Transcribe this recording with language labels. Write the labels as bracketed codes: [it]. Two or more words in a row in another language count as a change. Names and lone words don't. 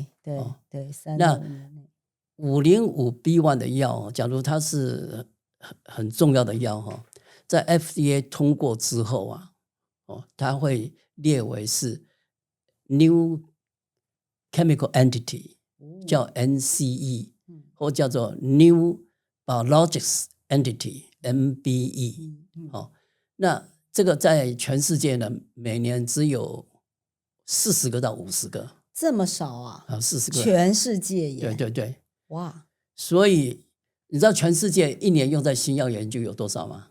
[zh] 那505B1 的藥，假如它是很重要的藥，在 FDA 通過之後啊，它會列為是 [en] New Chemical Entity， [zh] 叫 NCE， 或叫做 [en] New Biologics Entity MBE。 [zh] 那這個在全世界呢，每年只有40個到50個，這麼少啊？40個，全世界耶？對。哇，所以你知道全世界1年用在新藥研究有多少嗎？